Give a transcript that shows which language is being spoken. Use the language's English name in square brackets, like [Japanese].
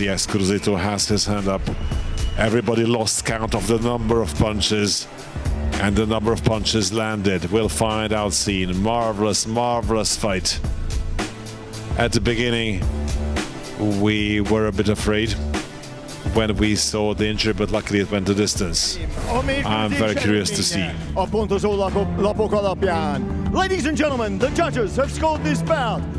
[English] Yes, Kruzító has his hand up. Everybody lost count of the number of punches and the number of punches landed. We'll find out soon. Marvelous, marvelous fight. At the beginning, we were a bit afraid when we saw the injury, but luckily it went the distance. I'm very curious to see. [Hungarian] A pontozó lapok alapján. [English] Ladies and gentlemen, the judges have scored this bout.